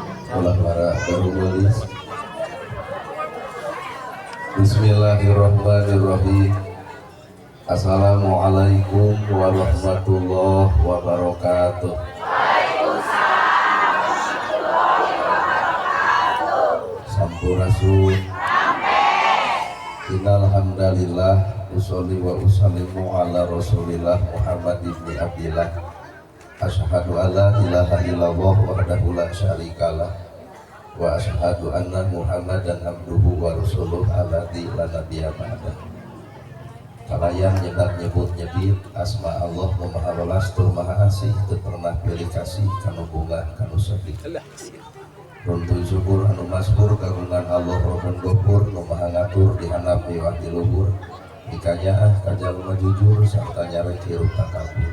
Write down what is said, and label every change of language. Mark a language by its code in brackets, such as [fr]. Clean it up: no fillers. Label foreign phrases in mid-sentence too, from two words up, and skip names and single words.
[su] ulah para garulis. [ar] بسم الله الرحمن الرحيم. السلام عليكم ورحمة الله وبركاته. [su] Sampurasun. [ar] إن الحمد لله أصلي وأسلم على رسول الله محمد بن عبد الله. أشهد أن لا إله إلا الله وحده لا شريك له وأشهد أن محمدا عبده ورسوله الذي لا نبي بعده. [su] Kalayan nyebat nyebut nyebit asma Allah nu maha welas tur maha asih teu pernah pilih kasih kanu bunga kanu sedih. Runtuh syukur anu maskur kagungan Allah Rahman Ghafur nu maha ngatur di handap miwah di luhur dikanya kajalma jujur sarta nyarek hirup takabur.